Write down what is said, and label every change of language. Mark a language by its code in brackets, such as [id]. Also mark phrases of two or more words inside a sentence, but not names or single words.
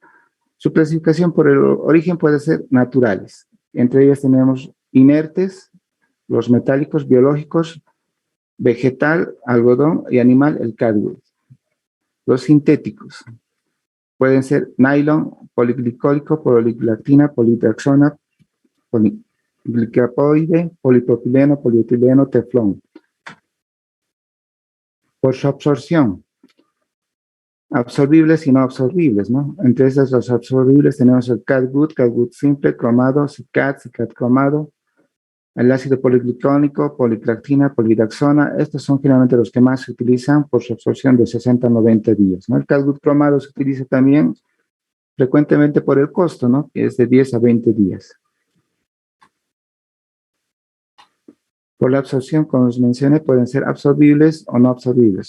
[es] Su clasificación por el origen puede ser naturales. Entre ellas tenemos inertes, los metálicos, biológicos, vegetal, algodón y animal, el cardboard. Los sintéticos pueden ser nylon, poliglicólico, poliglactina, politraxona, glicapoide, polipropileno, polietileno, teflón. Por su absorción, absorbibles y no absorbibles, ¿no? Entre esas, los absorbibles tenemos el catgut simple, cromado, cicat cromado, el ácido poliglicónico, policlactina, polidaxona. Estos son generalmente los que más se utilizan por su absorción de 60 a 90 días, ¿no? El catgut cromado se utiliza también frecuentemente por el costo, ¿no? Que es de 10 a 20 días. Por la absorción, como os mencioné, pueden ser absorbibles o no absorbibles.